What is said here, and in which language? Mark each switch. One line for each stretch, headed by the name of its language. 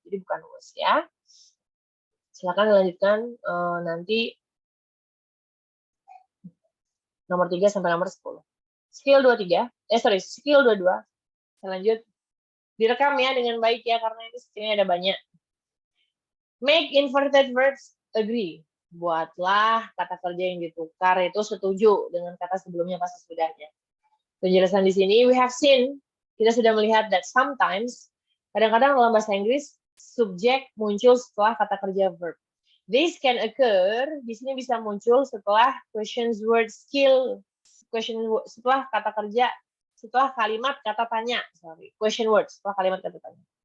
Indonesian: Jadi bukan was ya. Silakan lanjutkan nanti nomor 3 sampai nomor 10. Skill 23. Skill 22. Saya lanjut. Direkam ya dengan baik ya karena ini skillnya ada banyak.
English: Make inverted verbs agree.
Indonesian: Buatlah kata kerja yang ditukar itu setuju dengan kata sebelumnya pas sesudahnya. Penjelasan di sini,
English: we have seen,
Indonesian: kita sudah melihat
English: that sometimes,
Indonesian: kadang-kadang dalam bahasa Inggris, subjek muncul setelah kata kerja verb.
English: This can occur,
Indonesian: di sini bisa muncul setelah questions word skill, setelah kata kerja, setelah kalimat kata tanya, question word, setelah kalimat kata tanya.